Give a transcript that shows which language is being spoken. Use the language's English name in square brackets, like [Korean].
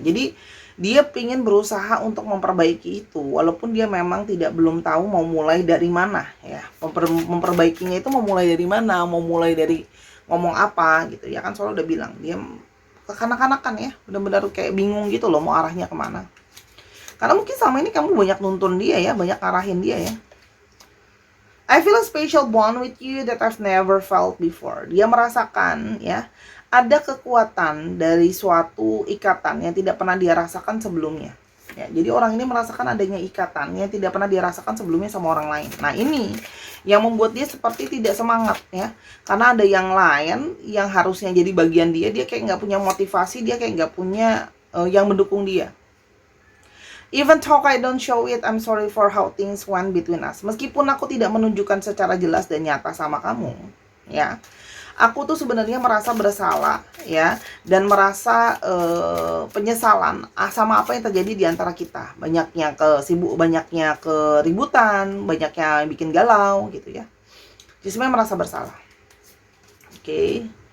[Indonesian] Jadi dia ingin berusaha untuk memperbaiki itu walaupun dia memang belum tahu mau mulai dari mana ya. Memperbaikinya itu mau mulai dari mana, mau mulai dari ngomong apa gitu ya, kan soalnya udah bilang dia kekanak-kanakan ya, benar-benar kayak bingung gitu loh mau arahnya kemana. Karena mungkin selama ini kamu banyak nuntun dia ya, banyak arahin dia ya. [English] I feel a special bond with you that I've never felt before. [Indonesian] Dia merasakan ya, ada kekuatan dari suatu ikatan yang tidak pernah dia rasakan sebelumnya. Ya, jadi orang ini merasakan adanya ikatan yang tidak pernah dia rasakan sebelumnya sama orang lain. Nah ini yang membuat dia seperti tidak semangat ya. Karena ada yang lain yang harusnya jadi bagian dia kayak nggak punya motivasi, dia kayak nggak punya yang mendukung dia. [English] Even though I don't show it, I'm sorry for how things went between us. [Indonesian] Meskipun aku tidak menunjukkan secara jelas dan nyata sama kamu, ya. Aku tuh sebenarnya merasa bersalah, ya, dan merasa penyesalan sama apa yang terjadi di antara kita. Banyaknya banyaknya keributan, banyaknya yang bikin galau, gitu ya. Jadi sebenarnya merasa bersalah. Oke.